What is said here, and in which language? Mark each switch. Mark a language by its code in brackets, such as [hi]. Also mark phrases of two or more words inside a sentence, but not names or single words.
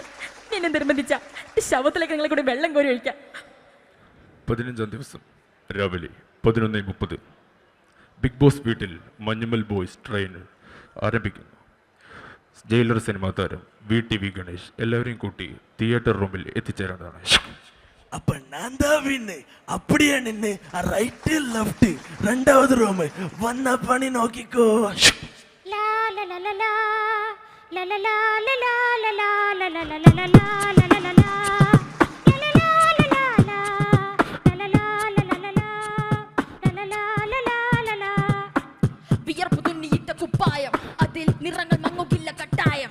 [ml] എന്നെ നിർബന്ധിച്ച ശവത്തിലേക്ക് നിങ്ങളെ കൂടി വെള്ളം കോരി ഒഴിക്കാം. 15-ാം ദിവസം രാവിലെ 11:30 ബിഗ് ബോസ് വീട്ടിൽ മഞ്ഞുമൽ ബോയ്സ് ട്രെയിനർ ആരംഭിക്കുന്നു. ജയിലർ സിനിമാ താരം VTV ഗണേഷ് എല്ലാവരെയും കൂട്ടി [en] theatre room [ml] എത്തിച്ചേരേണ്ടതാണ്. [ta] அப்ப நான் தான் வின்னு. அப்படியே நின்று [en] right left [ta] 2வது ரூம் வந்த பணி நோக்கிக்கோ. [ml] വിയർപ്പ് തുന്നിയിട്ട കുപ്പായം, അതിൽ നിറങ്ങൾ മങ്ങുകില്ല കട്ടായം.